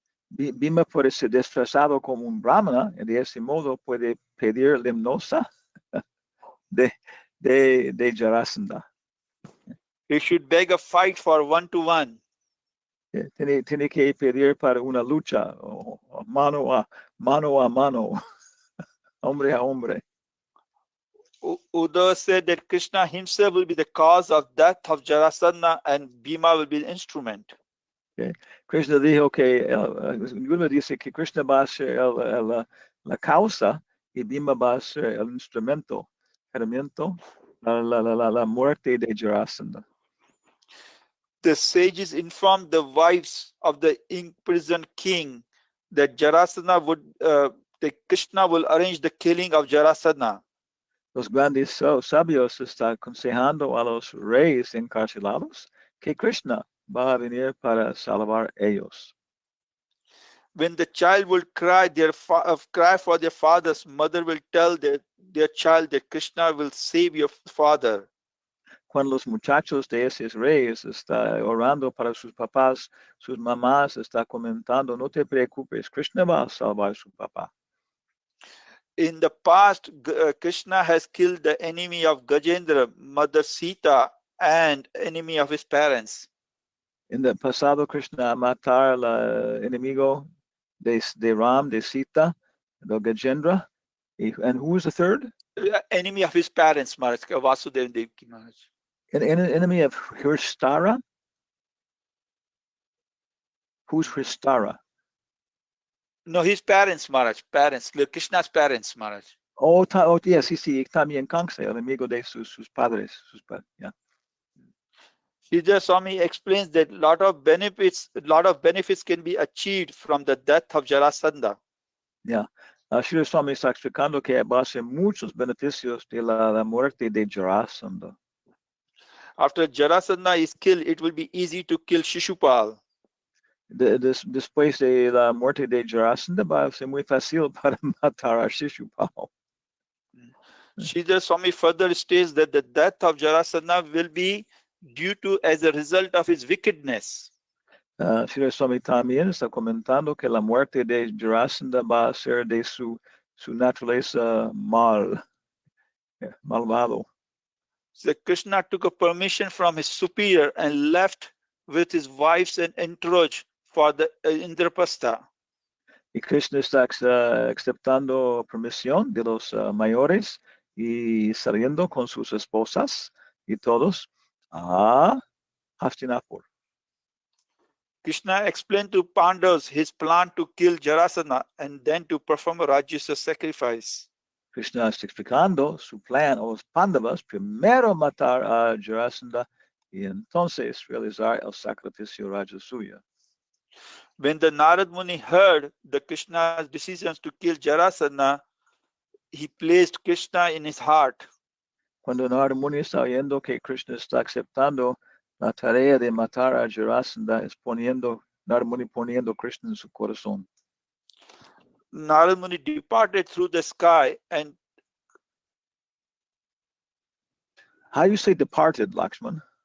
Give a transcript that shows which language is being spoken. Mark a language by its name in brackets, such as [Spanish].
[Spanish] Bhima puede ser disfrazado como un brahmana y de ese modo puede pedir limosna de Jarasandha. [English] He should beg a fight for 1-to-1. [Spanish] Tiene que pedir para una lucha, mano a mano, hombre a hombre. [English] Uddhava said that Krishna himself will be the cause of death of Jarasandha and Bhima will be the instrument. [Spanish] Okay. Krishna dijo que, Uddhava dice que Krishna va a ser la causa y Bhima va a ser el instrumento, la muerte de Jarasandha. [English] The sages informed the wives of the imprisoned king that Jarasandha that Krishna will arrange the killing of Jarasandha. [Spanish] Los grandes sabios están aconsejando a los reyes encarcelados que Krishna va a venir para salvar ellos. [English] When the child will cry for their father's mother will tell their child that Krishna will save your father. [Spanish] Cuando los muchachos de esos reyes están orando para sus papás, sus mamás están comentando, no te preocupes, Krishna va a salvar a su papá. [English] In the past, Krishna has killed the enemy of Gajendra, Mother Sita, and enemy of his parents. [Spanish] En el pasado, Krishna matar al enemigo de Ram, de Sita, de Gajendra. [English] And who was the third? Enemy of his parents, Maharaj, Vasudeva and Devaki Maharaj. An enemy of Hristara? Who's Hristara? No, his parents, Maharaj. Parents, Krishna's parents, Maharaj. Oh, yes, [Spanish] sí, también Kansa, el amigo de sus padres. [English] Yeah. Sridhar Swami explains that a lot of benefits can be achieved from the death of Jarasandha. Yeah. [Spanish] Sridhar Swami está explicando que va a ser muchos beneficios de la muerte de Jarasandha. [English] After Jarasandha is killed, it will be easy to kill Shishupal. [Spanish] Después de la muerte de Jarasandha va a ser muy fácil para matar a Shishupal. [English] Sridhar Swami further states that the death of Jarasandha will be due to as a result of his wickedness. [Spanish] Sridhar Swami también está comentando que la muerte de Jarasandha va a ser de su naturaleza malvado. [English] So Krishna took a permission from his superior and left with his wives and entourage for the Indraprastha. [Spanish] Y Krishna está aceptando permisión de los mayores y saliendo con sus esposas y todos a Hastinapur. [English] Krishna explained to Pandavas his plan to kill Jarasandha and then to perform a Rajya sacrifice. [Spanish] Krishna está explicando su plan a los Pandavas, primero matar a Jarasandha y entonces realizar el sacrificio Rajasuya. [English] When the Narad Muni heard the Krishna's decisions to kill Jarasandha, he placed Krishna in his heart. [Spanish] Cuando Narad Muni está oyendo que Krishna está aceptando la tarea de matar a Jarasandha, es Narad Muni poniendo Krishna en su corazón. [English] Narad Muni departed through the sky and How do you say departed, Lakshman?